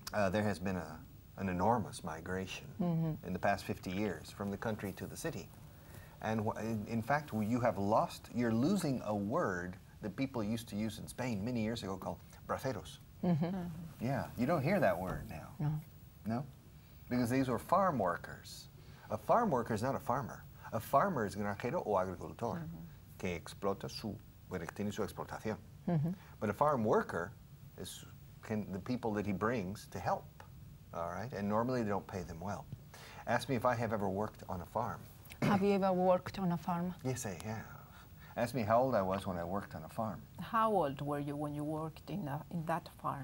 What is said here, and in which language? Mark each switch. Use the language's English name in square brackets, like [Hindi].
[English] There has been an enormous migration in the past 50 years from the country to the city. And in fact, you're losing a word that people used to use in Spain many years ago called braceros. Yeah, you don't hear that word now. No. No? Because these were farm workers. A farm worker is not a farmer. A farmer is [Spanish] granjero o agricultor, que explota tiene su explotación. [English] But a farm worker is the people that he brings to help, all right? And normally they don't pay them well. Ask me if I have ever worked on a farm. Have you ever worked on a farm? Yes, I have. Ask me how old I was when I worked on a farm. How old were you when you worked in that farm?